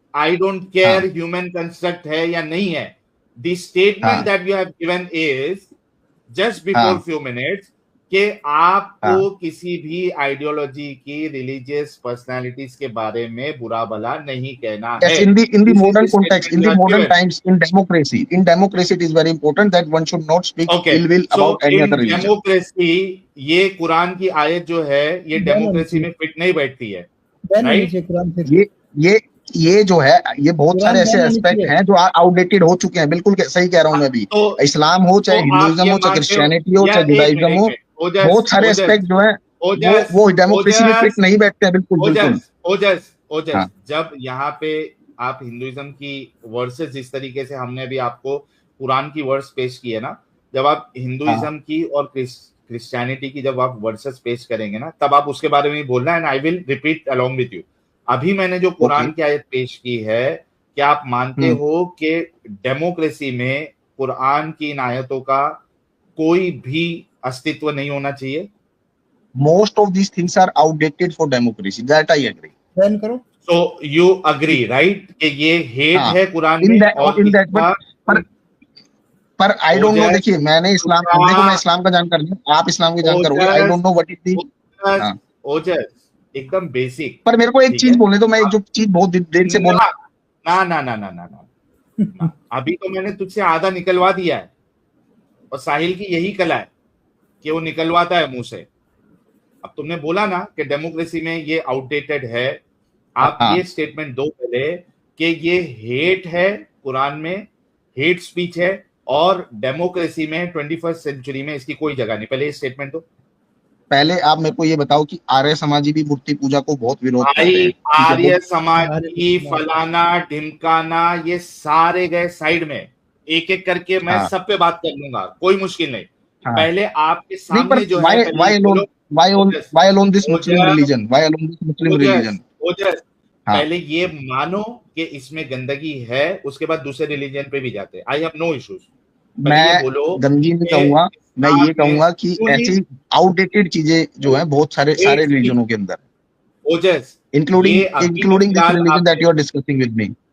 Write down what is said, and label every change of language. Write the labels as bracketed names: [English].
[English] I don't care human construct [Hindi] है या नहीं है। [English] the statement that you have given is just before few minutes [Hindi] कि आपको किसी भी आइडियोलॉजी की रिलीजियस पर्सनालिटीज के बारे में बुरा भला नहीं कहना है। [English] Yes, in the modern context, in the modern times, in democracy it is very important that one should not speak ill will about any other religion. [Hindi] Democracy, ये कुरान की आयत जो है ये डेमोक्रेसी में फिट नहीं बैठती है, राइट? ये जो है, ये बहुत सारे ऐसे एस्पेक्ट हैं जो आउटडेटेड हो चुके हैं। बिल्कुल सही कह रहा हूँ मैं भी। इस्लाम हो, चाहे हिंदुइज्म हो, चाहे क्रिश्चियनिटी हो, चाहे जुडाइज्म हो, बहुत सारे एस्पेक्ट जो है वो डेमोक्रेसी में फिट नहीं बैठते हैं। बिल्कुल। ओजस, जब यहाँ पे आप हिंदुइज्म की वर्सेस, जिस तरीके से हमने अभी आपको कुरान की वर्स पेश की है ना, जब आप हिंदुइज्म की और क्रिश्चियनिटी की जब आप वर्सेस पेश करेंगे ना, तब आप उसके बारे में बोलना, [English] And I will repeat along with you. [Hindi] अभी मैंने जो कुरान की आयत पेश की है, क्या आप मानते हो कि डेमोक्रेसी में कुरान की इन आयतों का कोई भी अस्तित्व नहीं होना चाहिए? [English] Most of these things are outdated for democracy. That I agree. [Hindi] Ban करो। [English] So you agree, right? [Hindi] कि ये हेट है कुरान में, और [English] पर I don't know. [Hindi] देखिए, मैंने इस्लाम, देखो मैं इस्लाम का जानकार नहीं, आप इस्लाम के जानकार हो, [English] I don't know what is the. [Hindi] ओजस, एकदम बेसिक। पर मेरे को एक चीज बोलने दो, मैं एक जो चीज बहुत देर से बोल ना, अभी तो मैंने तुझसे आधा निकलवा दिया है, और साहिल की यही कला है कि वो निकलवाता है मुंह से। अब तुमने बोला ना कि डेमोक्रेसी में ये आउटडेटेड है, आप ये स्टेटमेंट दो पहले कि ये हेट है, कुरान में हेट स्पीच है, और डेमोक्रेसी में 21st सेंचुरी में इसकी कोई जगह नहीं। पहले ये स्टेटमेंट दो। पहले आप मेरे को ये बताओ कि आर्य समाजी भी मूर्ति पूजा को बहुत विरोध करते हैं। आर्य समाजी, फलाना ढिमकाना, ये सारे गए साइड में, एक एक करके मैं सब पे बात कर लूंगा, कोई मुश्किल नहीं। पहले आपके सामने जो है, [English] why alone this Muslim religion? Why alone this Muslim religion? [Hindi] पहले ये मानो कि इसमें गंदगी है, उसके बाद दूसरे रिलीजन पे भी जाते हैं। [English] I have no issues. [Hindi] मैं गंदगी नहीं कहूंगा, मैं ये कहूंगा कि ऐसी आउटडेटेड चीजें जो है बहुत सारे रिलीजनों के अंदर, [English] Including this religion that you are discussing with me.